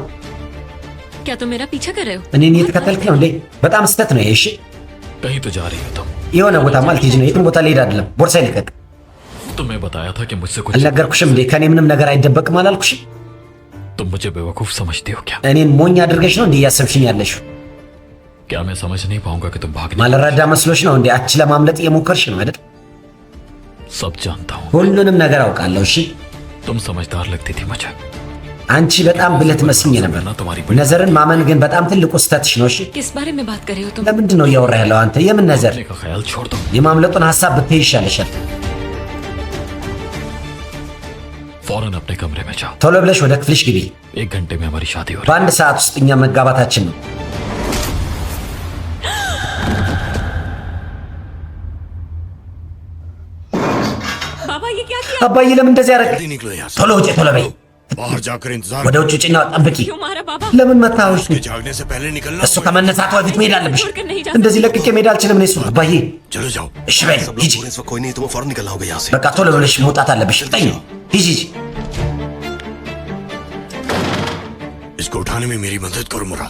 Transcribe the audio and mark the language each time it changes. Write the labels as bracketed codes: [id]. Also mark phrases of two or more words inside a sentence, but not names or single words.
[hi] क्या तुम मेरा पीछा कर रहे हो? [am] እኔን እየተከተልክ ነው እንዴ? በጣም ስህተት ነው ይሄ። እሺ [hi] कहीं तो जा रही हो तुम। [am] የሆነ ቦታማ ልትሄጂ ነው። የትም ቦታ ልሄድ አይደለም። ቦርሳዬ ልቀቅ። [hi] तुम्हें बताया था कि मुझसे कुछ। [am] አልነገርኩሽም እንዴ? ከኔ ምንም ነገር አይደበቅም አላልኩሽም? [hi] तुम मुझे बेवकूफ समझती हो क्या? [am] እኔን ሞኝ አድርገሽ ነው እንዴ እያሰብሽኝ ያለሽው? [hi] क्या मैं समझ नहीं पाऊंगा कि तुम भागने? [am] ማልረዳ መስሎሽ ነው እንዴ? አንቺ ለማምለጥ እየሞከርሽ ነው አይደል? [hi] सब जानता हूँ। [am] ሁሉንም ነገር አውቃለሁ። እሺ [hi] तुम समझदार लगती थी मुझे। [am] አንቺ በጣም ብልህ ትመስኝ ነበር። ነዘርን ማመን ግን በጣም ትልቁ ስህተትሽ ነው። እሺ [hi] किस बारे में बात कर रहे हो तुम? [am] ለምንድን ነው እያወራ ያለው አንተ? የምን ነዘር? [hi] का ख्याल छोड़ दो। [am] የማምለጡን ሐሳብ ብትይ ይሻልሻል። [hi] फौरन अपने कमरे में जाओ। [am] ቶሎ ብለሽ ወደ ክፍልሽ ግቢ። [hi] 1 घंटे में हमारी शादी हो रही [am] በአንድ ሰዓት ውስጥ እኛ መጋባታችን ነው። [hi] बाबा ये क्या किया? [am] አባዬ ለምን እንደዚህ ያደረግ? [hi] जल्दी निकलो यहाँ से। [am] ቶሎ ውጪ፣ ቶሎ በይ። [hi] बाहर जाकर इंतजार [am] ወደ ውጭ ውጪና ጠብቂ። [hi] क्यों मारा बाबा? [am] ለምን መታወሽ? [hi] के जागने से पहले निकलना [am] እሱ [hi] होगा। [am] ከመነሳቱ በፊት መሄድ አለብሽ። እንደዚህ ለቅቄ መሄድ አልችልም እኔ። እሱ አባዬ [hi] चलो जाओ। [am] እሺ በይ ሂጂ። [hi] इस वक्त कोई नहीं, तुम्हें फौरन निकलना होगा यहाँ से। [am] በቃ ቶሎ ብለሽ መውጣት አለብሽ። ፍጠኝ። ሂጂ ሂጂ። [hi] इसको उठाने में मेरी मदद करो मुराद।